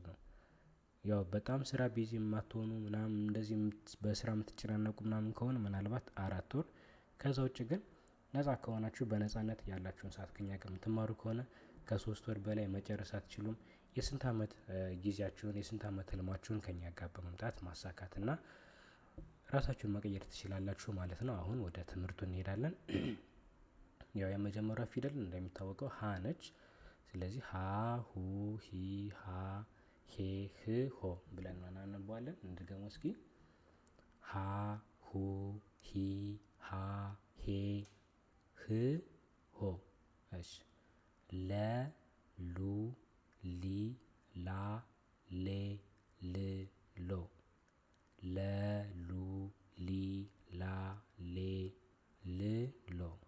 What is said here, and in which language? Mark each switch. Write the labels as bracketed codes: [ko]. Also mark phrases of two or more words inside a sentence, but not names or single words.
[am] ነው። ያው በጣም ስራ ቢዚ የማትሆኑ ምናምን እንደዚህ በስራ የምትጨናነቁ ምናምን ከሆነ ምናልባት 4 ወር፣ ከዛ ውጭ ግን ነፃ ከሆናችሁ በነፃነት ያላችሁን ሰዓት ከኛ ጋር የምትማሩ ከሆነ ከ3 ወር በላይ መጨረስ አትችሉም። የስንት አመት ጊዜያችሁን የስንት አመት ህልማችሁን ከኛ ጋር በመምጣት ማሳካትና ራሳችሁን መቀየር ትችላላችሁ ማለት ነው። አሁን ወደ ትምህርቱ እንሄዳለን። ያው የመጀመሪያው ፊደል እንደሚታወቀው ሀ ነች። ስለዚህ ሀ ሁ ሂ ሃ ሄ ህ ሆ ብለን እናነባዋለን። እንድገመው እስኪ ሀ ሁ ሂ ሃ ሄ ህ ሆ። እሺ ለ ሉ ሊ ላ ሌ ል ሎ ለ ሉ ሊ ላ ሌ ል ሎ